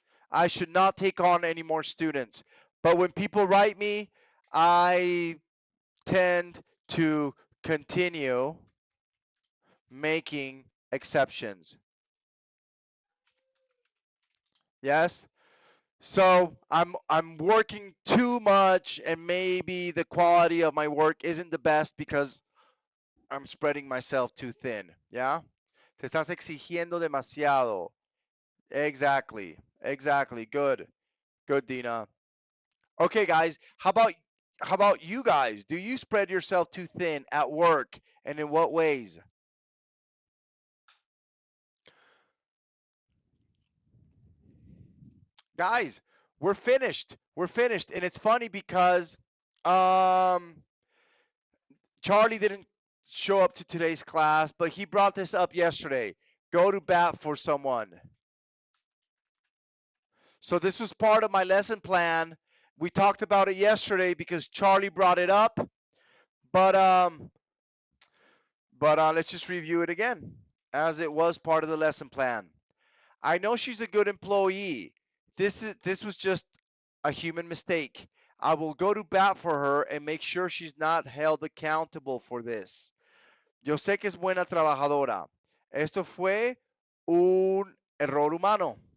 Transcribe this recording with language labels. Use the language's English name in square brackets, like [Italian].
[English] I should not take on any more students. But when people write me, I tend to continue making exceptions. Yes? So I'm working too much and maybe the quality of my work isn't the best because I'm spreading myself too thin. Yeah? [Spanish] Te estás exigiendo demasiado. [English] Exactly. Exactly. Good. Good, Dina. Okay, guys. How about you guys? Do you spread yourself too thin at work and in what ways? Guys, we're finished. We're finished. And it's funny because um Charlie didn't show up to today's class, but he brought this up yesterday. Go to bat for someone. So this was part of my lesson plan. We talked about it yesterday because Charlie brought it up, but let's just review it again. as it was part of the lesson plan. I know she's a good employee. This was just a human mistake. I will go to bat for her and make sure she's not held accountable for this. [Spanish] Yo sé que es buena trabajadora. Esto fue un error humano.